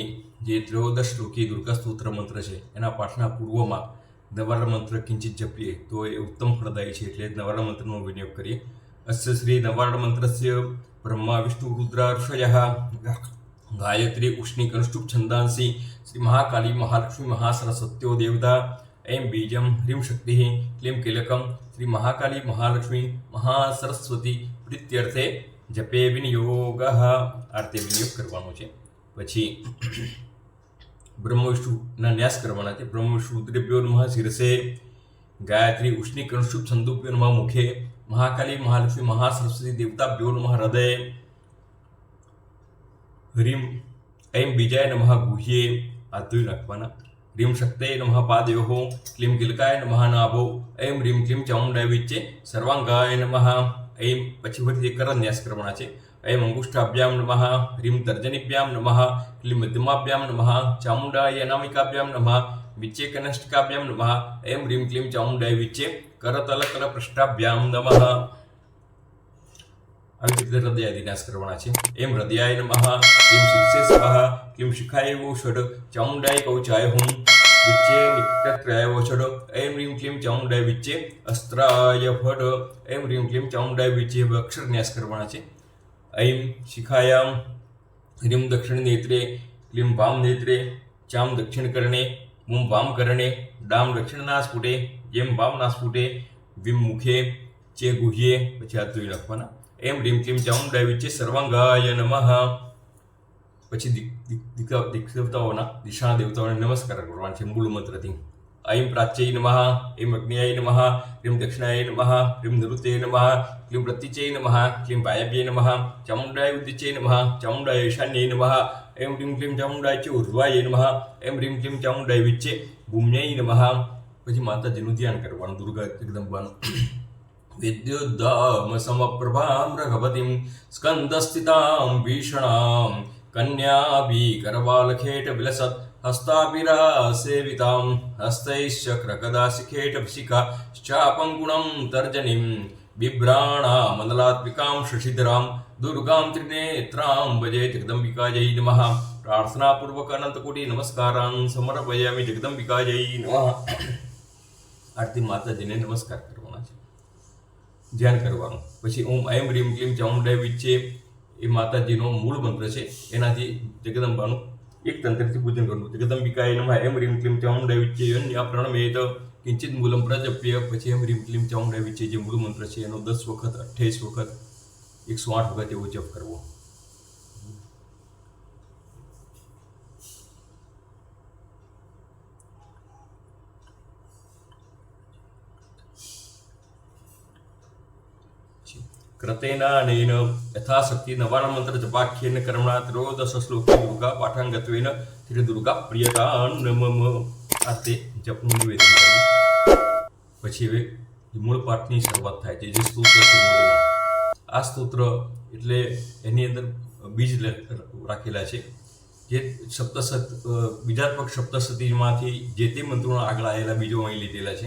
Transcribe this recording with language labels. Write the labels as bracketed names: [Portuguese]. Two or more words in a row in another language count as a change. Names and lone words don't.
[Gujarati] જે 13 શ્લોકી દુર્ગા સ્તોત્ર મંત્ર છે એના પાઠના પૂર્વમાં નવારણ મંત્ર કિંચિત જપીએ તો એ ઉત્તમ ફળદાયી છે. એટલે નવારણ મંત્રનો વિનિયોગ કરીએ. [Sanskrit] અસ્ય શ્રી નવારણ મંત્રસ્ય બ્રહ્મા વિષ્ણુ રુદ્રાર્ષયઃ ગાયત્રી ઉષ્ણી કનુષ્ટુપ છંદાંસી શ્રી મહાકાલી મહાલક્ષ્મી મહાસરસ્વત્યો દેવતા ऐं बीजम ह्रीं शक्ति क्लीं कीलकम श्री महाकाली महालक्ष्मी महासरस्वती प्रीत्यर्थे जपे विनियोग. [Gujarati] આ રીતે વિનિયોગ કરવાનો છે. પછી બ્રહ્મ વિષ્ણુના ન્યાસ કરવાના છે. [Sanskrit] બ્રહ્મ વિષ્ણુ રુદ્રેભ્યો નમઃ શિરસે, ગાયત્રી ઉષ્ણી કનુષ્ટુપ છંદોભ્યો નમઃ મુખે, મહાકાલી મહાલક્ષ્મી મહાસરસ્વતી દેવતાભ્યો નમઃ હૃદયે, હ્રીમ ऐं બીજાય નમઃ ગુહ્યે, [Gujarati] આ ધોઈ નાખવાના. [Sanskrit] ह्रीं शक्तये नमः पादयोः, क्लीं किलकाय नमः नाभो, ऐं ह्रीं क्लीं चामुण्डाय विच्चे सर्वांगाय नमः. [Gujarati] ऐं પછી ફરીથી કરન્યાસ કરવાના છે. [Sanskrit] ऐं अंगुष्ठाभ्यां नमः, ह्रीं तर्जनीभ्यां नमः, क्लीं मध्यमाभ्यां नमः, चामुण्डाय अनामिकाभ्यां नमः, विच्चे कनिष्ठिकाभ्यां नमः, ऐं ह्रीं क्लीं चामुण्डाय विच्चे करतलकलपृष्ठाभ्यां नमः. [Gujarati] આવી રીતે હૃદયાદિ નાશ કરવાના છે. [Sanskrit] એમ હૃદયાય નમઃ, ક્લીં શિરસે સ્વાહા, ક્લીં શિખાય ષડ ચામુંડાય કૌચાય હુમ, विच्चे नित्यत्रयाय वषड ऐं ह्रीं क्लीं ચામુંડાય વિચ્ચે અસ્ત્રાય ફડ ऐं ह्रीं क्लीं ચામુંડાય વિચ્ચે [Gujarati] અક્ષર ન્યાસ કરવાના છે. [Sanskrit] ऐं શિખાયામ ह्रीं દક્ષિણ નેત્રે ક્લીं વામ નેત્રે ચામ દક્ષિણ કરણે મું વામ કરણે ડામ દક્ષિણ નાસપુટે જેમ વામ નાસપુટે વિમ મુખે ચે ગુહ્યે [Gujarati] પછી હાથ ધોઈ નાખવાના. [Sanskrit] એમ ह्रीं क्लीं ચામુંડાય વિચ્ચે સર્વાંગાય નમઃ. [Gujarati] પછી દેવતાઓના દિશાના દેવતાઓને નમસ્કાર કરવાના છે મૂળ મંત્રથી. [Sanskrit] ऐं प्राच्यै नमः ऐं अग्न्याय नमः क्लीं दक्षिणाय नमः क्लीं निरुते नमः क्लीं प्रतीच्यै नमः क्लीं वायव्ये नमः चामुण्डाय उद्दिच्यै नमः चामुण्डाय ईशान्यै नमः ऐं ह्रीं क्लीं चामुण्डाय च ऊर्ध्वाय नमः ऐं ह्रीं क्लीं चामुण्डाय विच्चे भूम्यै नमः. [Gujarati] પછી માતાજીનું ધ્યાન કરવાનું, દુર્ગા જગદંબાનું. [Sanskrit] વિદ્યુદ્ધામ સમપ્રભામ રઘવતીમ સ્કંદસ્થિતામ ભીષણામ કન્યાભીકરવાલખેટ વિલસત હસ્તાપિરા સેવિતામ હસ્તૈશ્ચક્રગદાશિખેટભિષિકા ચાપંગુણમ તર્જનીમ બિભ્રાણા મંદલાત્મિકામ શશિધરામ દુર્ગામ ત્રિનેત્રામ ભજે જગદંબિકાજય નમઃ. પ્રાર્થનાપૂર્વક અનંતકોટી નમસ્કારાન સમર્પયામિ જગદંબિકાજય નમઃ. [Gujarati] આરતી માતાજીને નમસ્કાર કરવાના છે, ધ્યાન કરવાનું. પછી [Sanskrit] ઓમ ऐं ह्रीं क्लीं ચામુંડાય વિચ્ચે [Gujarati] એ માતાજીનો મૂળ મંત્ર છે, એનાથી જગદંબાનું એક તંત્રથી પૂજન કરવું. [Sanskrit] જગદંબિકાય નમઃ ऐं ह्रीं क्लीं ચામુંડાય વિચ્ચે યન્યા પ્રણમેત કિંચિત મૂલમ પ્રજપ્ય. [Gujarati] પછી [Sanskrit] ऐं ह्रीं क्लीं ચામુંડાય વિચ્ચે [Gujarati] જે મૂળ મંત્ર છે એનો 10 વખત 28 વખત 108 વખત એવો જપ કરવો. [Sanskrit] कृतेनानेन यथाशक्ति नवानां मंत्र जपाख्येन कर्मणा त्रयोदश श्लोके दुर्गा पाठांगत्वेन श्री दुर्गा प्रियतां मम. [Gujarati] આ તે જપનું નિવેદન કર્યું. પછી હવે મૂળ પાઠની શરૂઆત થાય છે, જે સ્તોત્ર છે મૂળમાં. આ સ્તોત્ર એટલે એની અંદર બીજ રાખેલા છે, જે બીજાત્મક સપ્તશતીમાંથી જે તે મંત્રોના આગળ આવેલા બીજો અહીં લીધેલા છે.